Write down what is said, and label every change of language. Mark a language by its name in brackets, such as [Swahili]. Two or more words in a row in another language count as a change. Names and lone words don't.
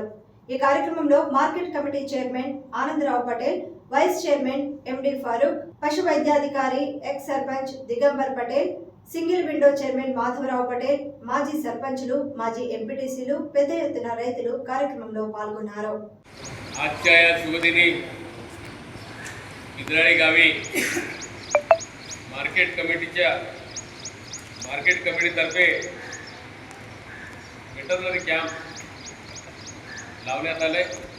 [Telugu] ఈ కార్యక్రమంలో మార్కెట్ కమిటీ చైర్మన్ ఆనందరావు పటేల్, వైస్ చైర్మన్ ఎండి ఫారూక్, పశు వైద్యాధికారి ఎక్స్ సర్పంచ్ దిగంబర్ పటేల్, సింగిల్ విండో చైర్మన్ మాధవరావు పటేల్, మాజీ సర్పంచులు, మాజీ ఎంపీటీసీలు పెద్ద ఎత్తున రైతులు కార్యక్రమంలో पाल्गొన్నారు. [Marathi] बिदराळी गावी मार्केट कमिटीतर्फे वेटरनरी कॅम्प लावण्यात आले.